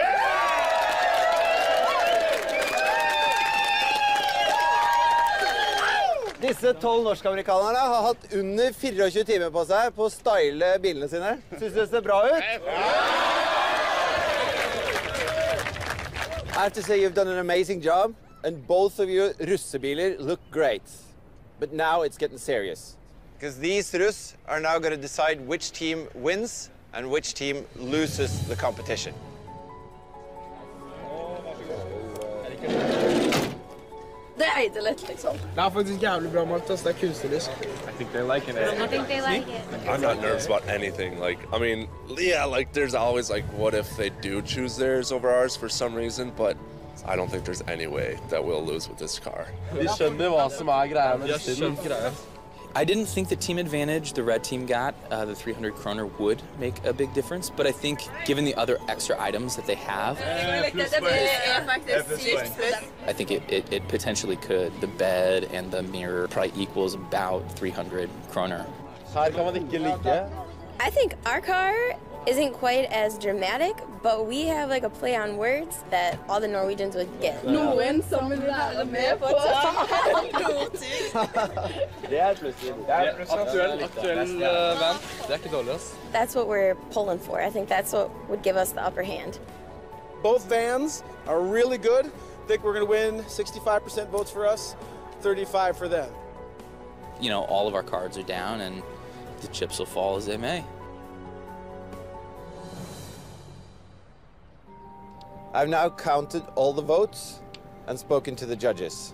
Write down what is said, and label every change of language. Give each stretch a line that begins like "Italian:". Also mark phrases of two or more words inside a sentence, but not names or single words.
Norwegian: Disse 12 norsk-amerikanerne har hatt under 24 timer på seg på å style bilene sine. Synes det ser bra ut?
English: I have to say you've done an amazing job, and both of your russebiler look great. But now it's getting serious. Because these russ are now going to decide which team wins and which team loses the competition.
Norwegian: Det er det lett, liksom. Det er faktisk jævlig bra, Martas. Det er kunstnerisk.
English: I think they're liking it. I think they like it. I'm not nervous about anything. Like, I mean, yeah, like there's always like, what if they do choose theirs over ours for some reason? But I don't think there's any way that we'll lose with this car.
Norwegian: Vi skjønner hva som greia med greia.
English: I didn't think the team advantage the red team got, the 300 kroner, would make a big difference, but I think given the other extra items that they have, I think it potentially could. The bed and the mirror probably equals about 300 kroner.
Norwegian: Her kan man ikke ligge.
English: I think our car isn't quite as dramatic, but we have like a play on words that all the Norwegians would get.
Norwegian: Noen som vil være med på Det er plutselig. Det er aktuell van. Det er ikke dårlig, ass.
English: That's what we're pulling for. I think that's what would give us the upper hand. Both vans are really good. I think we're going to win 65% votes for us, 35 for them. You know, all of our cards are down and the chips will fall as they may. I've now counted all the votes and spoken to the judges.